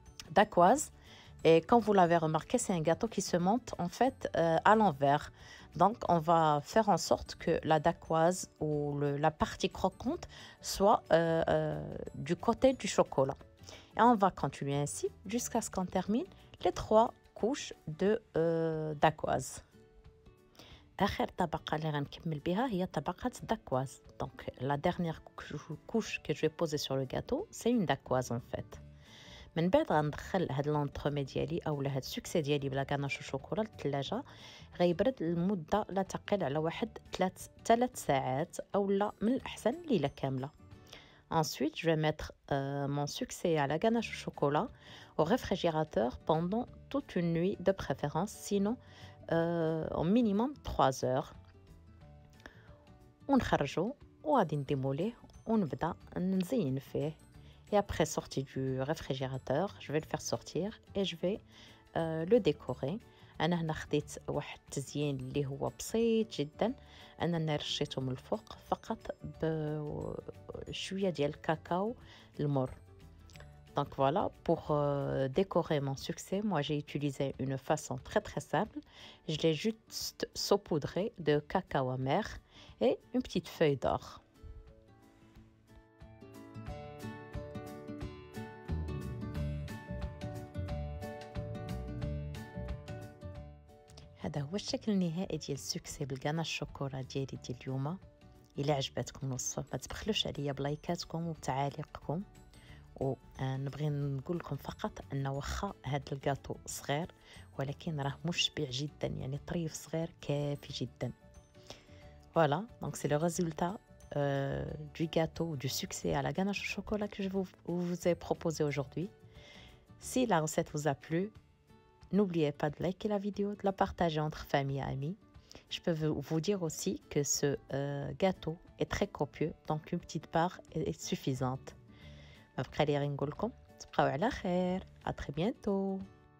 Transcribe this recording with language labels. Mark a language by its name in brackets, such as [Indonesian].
[French] d'Aquoise. Et comme vous l'avez remarqué, c'est un gâteau qui se monte en fait à l'envers. Donc on va faire en sorte que la dacquoise ou la partie croquante soit du côté du chocolat. Et on va continuer ainsi jusqu'à ce qu'on termine les 3 couches de dacquoise. [Arabic] آخر طبقة اللي غنكمل بها هي طبقة dacquoise. [French] Donc la dernière couche que je vais poser sur le gâteau, c'est une dacquoise en fait. [Arabic] من بعد غندخل هاد لونطرومي ديالي اولا هاد السكسي ديالي بلا كاناش الشوكولا للثلاجه، غيبرد لمده لا تقل على واحد 3 ساعات اولا من الاحسن ليله كامله. [French] Ensuite, je vais mettre mon succès à la ganache au chocolat au réfrigérateur pendant toute une nuit de préférence, sinon au minimum 3 heures. [Arabic] ونخرجو وغادي نديموليه ونبدا نزين فيه. [French] Et après sortie du réfrigérateur, je vais le faire sortir et je vais le décorer. [Arabic] أنا هنا خديت واحد التزيين اللي هو بسيط جدا، أنا رشيته من الفوق فقط بشوية ديال الكاكاو المر. [French] Donc voilà, pour décorer mon succès, moi j'ai utilisé une façon très simple. Je l'ai juste saupoudré de cacao amer et une petite feuille d'or. [Arabic] هذا هو الشكل النهائي ديال السكسي بالكانا الشوكولا ديالي ديال اليوم. الى عجبتكم الوصفه ما تبخلوش عليا بلايكاتكم وبتعاليقكم. ونبغي نقول لكم فقط ان واخا هذا الكاطو صغير ولكن راه مشبع جدا، يعني طريف صغير كافي جدا. [French] Voilà, donc c'est le résultat du gâteau, du succès à la ganache au chocolat que je vous ai proposé aujourd'hui. Si la recette vous a plu, n'oubliez pas de liker la vidéo, de la partager entre famille et amis. Je peux vous dire aussi que ce gâteau est très copieux, donc une petite part est suffisante. [Arabic] ما بقى لي غير نقول لكم تبقاو على خير. [French] À très bientôt.